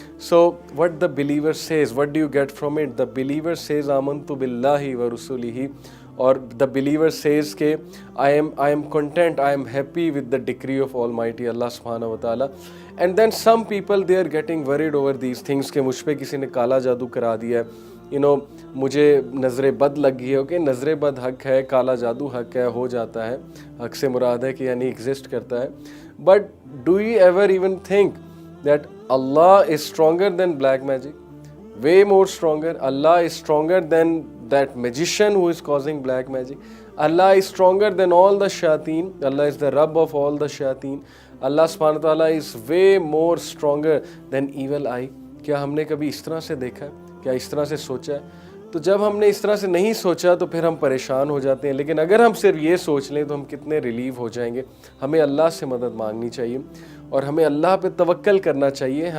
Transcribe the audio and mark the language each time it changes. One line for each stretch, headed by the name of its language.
English: So what the believer says, what do you get from it? The believer says
Arabic: آمنت باللہ و رسولہ،
English: اور the believer says کہ I am content, I am happy with the decree of almighty اللہ سبحانہ و تعالیٰ. And then some people they are getting worried over these things
Urdu: کہ مجھ پہ کسی نے کالا جادو کرا دیا ہے، مجھے نظر بد لگ گئی ہے. اوکے، نظر بد حق ہے، کالا جادو حق ہے، ہو جاتا ہے. حق سے مراد ہے کہ یعنی ایگزسٹ کرتا ہے.
English: But do you ever even think that Allah is stronger than black magic? Way more stronger. Allah is stronger than that magician who is causing black magic. Allah is stronger than all the shayateen. Allah is the Rabb of all the shayateen. Allah subhanahu wa ta'ala is way more stronger than evil eye.
Urdu: کیا ہم نے کبھی اس طرح سے دیکھا ہے؟ کیا اس طرح سے سوچا ہے؟ تو جب ہم نے اس طرح سے نہیں سوچا تو پھر ہم پریشان ہو جاتے ہیں. لیکن اگر ہم صرف یہ سوچ لیں تو ہم کتنے ریلیو ہو جائیں گے. ہمیں اللہ سے مدد مانگنی چاہیے اور ہمیں اللہ پہ توکل کرنا چاہیے.